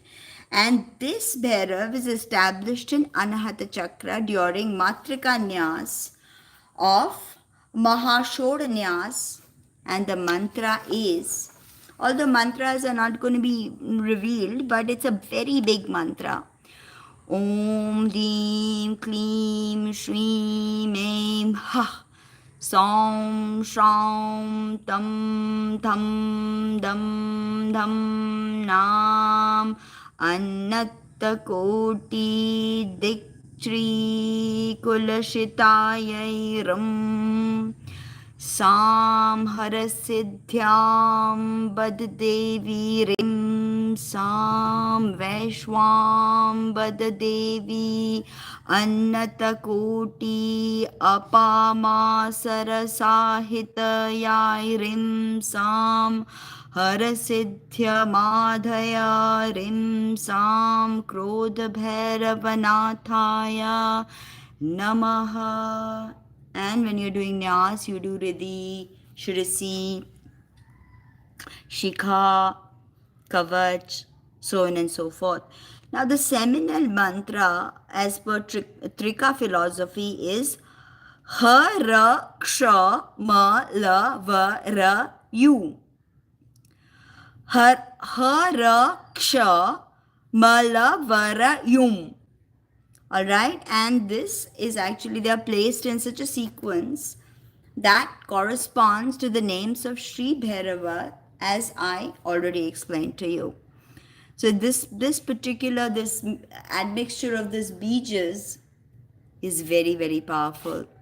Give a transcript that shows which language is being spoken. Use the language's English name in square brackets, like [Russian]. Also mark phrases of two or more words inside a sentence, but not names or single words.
[English] And this Bhairav is established in Anahata Chakra during Matrika Nyas of Mahashodanyas, and the mantra is, all the mantras are not going to be revealed, but it's a very big mantra. [Sanskrit] Om Deem Kleem Shreem Aim Ha Som Shram Tam Tham Dam Dham Nam Annatta Koti Dik Shri Kulashitayai Ram Sam Harasiddhyam Bad Devi Rim Sam Vaishwam Bad Devi Annata Koti Apama Sarasahitayai Rim Sam Harasiddhya Madhaya Rim Sam Krodha Bhairavanathaya Namaha. [English] And when you're doing Nyas, you do [Sanskrit] Riddhi, Shirisi, Shikha, Kavach, [English] so on and so forth. Now the seminal mantra as per Trika philosophy is [Sanskrit] Ha Ra Ksha Ma La Va Ra Yu. Ha Ra Ksha Ma La Va Ra Yum. [English] Alright, and this is actually, they are placed in such a sequence that corresponds to the names of Sri Bhairava, as I already explained to you. So this admixture of this bejas is very, very powerful.